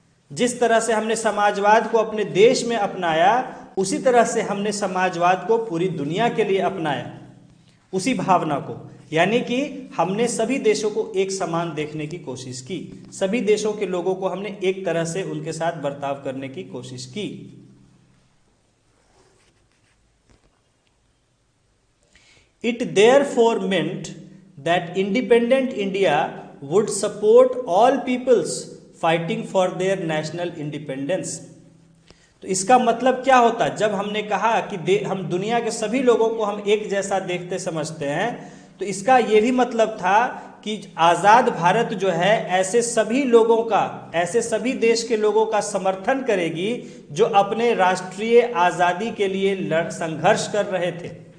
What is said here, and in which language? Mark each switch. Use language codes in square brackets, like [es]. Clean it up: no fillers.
[hi] जिस तरह से हमने समाजवाद को अपने देश में अपनाया, उसी तरह से हमने समाजवाद को पूरी दुनिया के लिए अपनाया, उसी भावना को, यानी कि हमने सभी देशों को एक समान देखने की कोशिश की, सभी देशों के लोगों को हमने एक तरह से उनके साथ बर्ताव करने की कोशिश की। [en] It therefore meant that independent India would support all peoples fighting for their national independence. [hi] तो इसका मतलब क्या होता, जब हमने कहा कि हम दुनिया के सभी लोगों को हम एक जैसा देखते समझते हैं, तो इसका ये भी मतलब था कि आज़ाद भारत जो है ऐसे सभी लोगों का, ऐसे सभी देश के लोगों का समर्थन करेगी जो अपने राष्ट्रीय आज़ादी के लिए संघर्ष कर रहे थे,